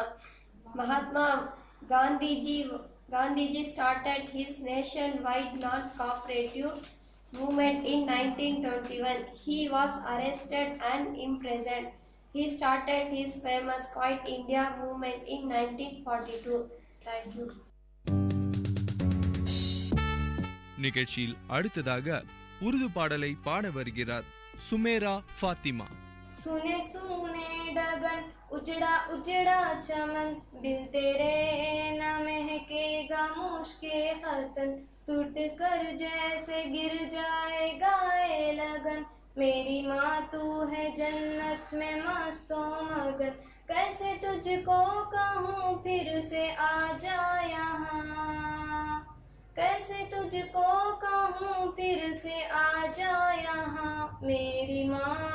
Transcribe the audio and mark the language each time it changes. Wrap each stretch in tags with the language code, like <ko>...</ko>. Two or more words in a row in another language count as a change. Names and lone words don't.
<en>Mahatma Gandhiji started his nationwide non-cooperative movement in 1921. He was arrested and imprisoned. He started his famous Quiet India movement in 1942. Thank you.</en> <ta>நிகழ்ச்சியில் அடுத்ததாக உருது பாடலை பாட வருகிறார் சுமேரா ஃபாத்திமா.</ta> <ur>سونے سونے ڈگن اجڑا اجڑا چمن بن تیرے نہ مہکے گا مشکِ ختن ٹوٹ کر جیسے گر جائے گا یہ لگن میری ماں تو ہے جنت میں مستو مگن کیسے تجھ کو کہوں پھر سے آ جا یہاں کیسے تجھ کو کہوں پھر سے آ جا یہاں میری ماں</ur>